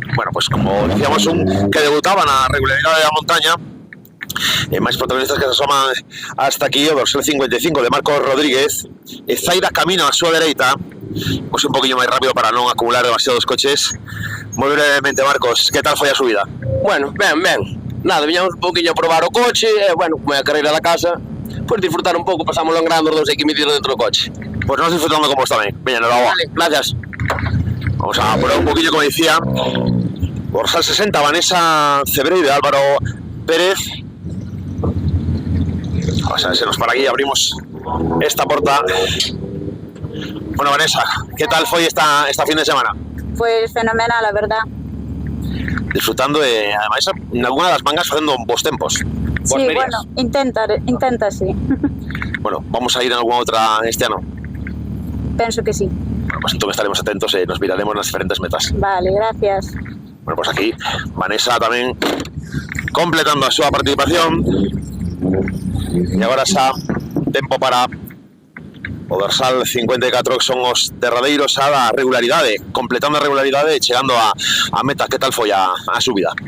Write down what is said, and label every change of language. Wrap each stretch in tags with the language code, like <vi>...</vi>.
<gl>Bueno, pues como decíamos, un que debutaba na regularidade da montaña, máis protagonistas que</gl> <es>se asoman hasta aquí,</es> <gl>o dorsal 55 de Marcos Rodríguez, e Zaira camino a súa dereita, pois un poquinho máis rápido para non acumular demasiados coches. Moi brevemente, Marcos, que tal foi a subida? Bueno, ben. Nada, viñamos un poquinho a probar o coche, e bueno, como é a carreira da casa, pois disfrutar un pouco, pasámoslo en grande os dous aquí metidos dentro do coche. Pois nos disfrutando con vos tamén. Veña, nos</gl> <es>Vale, gracias. Vamos a probar un poquillo, como decía, dorsal 60, Vanessa Cebreiro e Álvaro Pérez. Vamos a ver si nos para aquí, abrimos esta porta.</es> <gl>Bueno, Vanessa, ¿qué tal foi esta fin de semana?</gl> <es>Pues fenomenal, a verdad.</es> <gl>Disfrutando de, además, en alguna das mangas facendo bons tempos.</gl> <es>Sí, bueno, intenta, sí.</es> <gl>Bueno, vamos a ir en alguna outra este ano? Penso que sí. Bueno, pues entonces estaremos atentos e nos miraremos nas diferentes metas.</gl> <es>Vale, gracias.</es> <gl>Bueno, pues aquí, Vanessa tamén completando a súa participación. E agora xa tempo para o dorsal 54, que son os derradeiros a da regularidade, completando a regularidade e chegando a meta. Que tal foi a subida?</gl>